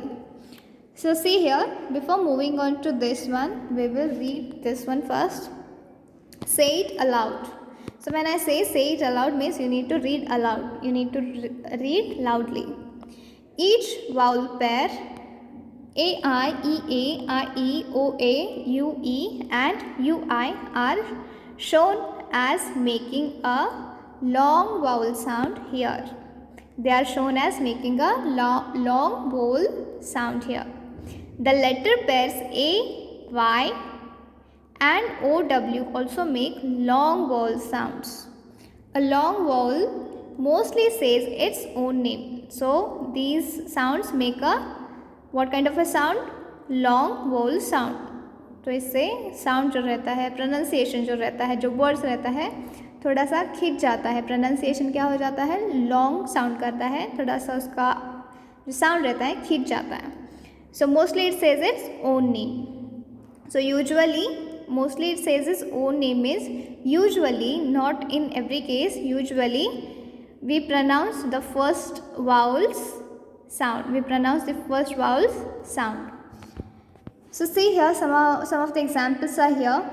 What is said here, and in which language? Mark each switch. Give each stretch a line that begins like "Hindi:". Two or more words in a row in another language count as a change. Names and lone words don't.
English: So see here, before moving on to this one, we will read this one first. Say it aloud. So when I say it aloud means you need to read aloud. You need to read loudly. Each vowel pair A, I, E, A, I, E, O, A, U, E and U, I are shown as making a long vowel sound here. They are shown as making a long vowel sound here. The letter pairs A, Y and O, W also make long vowel sounds. A long vowel mostly says its own name. So these sounds make a what kind of a sound? Long vowel sound.
Hindi: तो इससे साउंड जो रहता है, प्रोनाउंसिएशन जो रहता है, जो वर्ड्स रहता है, थोड़ा सा खिंच जाता है. प्रोनाउंसिएशन क्या हो जाता है?
English: long sound
Hindi: करता है, थोड़ा सा उसका जो साउंड रहता है खिंच जाता है.
English: So mostly it says its own name. so usually mostly it says its own name is usually, not in every case, usually we pronounce the first vowels sound. We pronounce the first vowels sound. So see here, some of the examples are here.